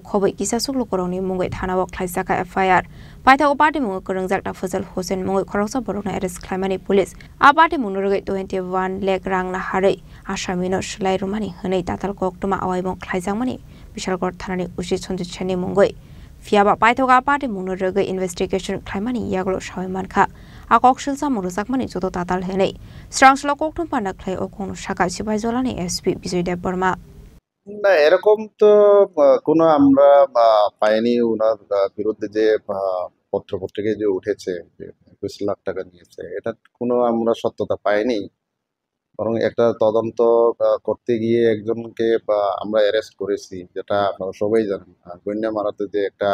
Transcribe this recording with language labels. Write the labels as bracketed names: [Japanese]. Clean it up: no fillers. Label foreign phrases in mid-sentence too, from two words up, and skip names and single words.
[Kok Borok] Kobe Kisasuk Lukoroni Mungo Thana Klaisaka FIR Paita Party Mungo Korongzak Tafazal Hossein Mungo Koroksa Borok Eres Climani Police A Party Muno Regi 21 Leg Rang Lahari Ashamino Shlai Rumani Hene Tatal Koktuma Awaimo Klaizamani Bishalgor Thanani Ushi Sondicheni Mungoi Fiaba Paitoga Party Muno Regi Investigation Climani Yaglo Shawimanka A Kokshil Zamung Zakmani Jodo Tatal Hene Srangshula Koktum Panda Clay Okon Shaka Sipazolani SP Bizoy de Burma [Bangla] না এরকম তো কোনো আমরা পাইনি ওনার বিরুদ্ধে যে পত্রিকায় যে উঠেছে যে 21 লাখ টাকা নিয়েছে এটা কোনো আমরা সত্যতা পাইনি বরং একটা তদন্ত করতে গিয়ে একজনকে আমরা অ্যারেস্ট করেছি যেটা আপনারা সবাই জানেন গণ্যমারাতে যে একটা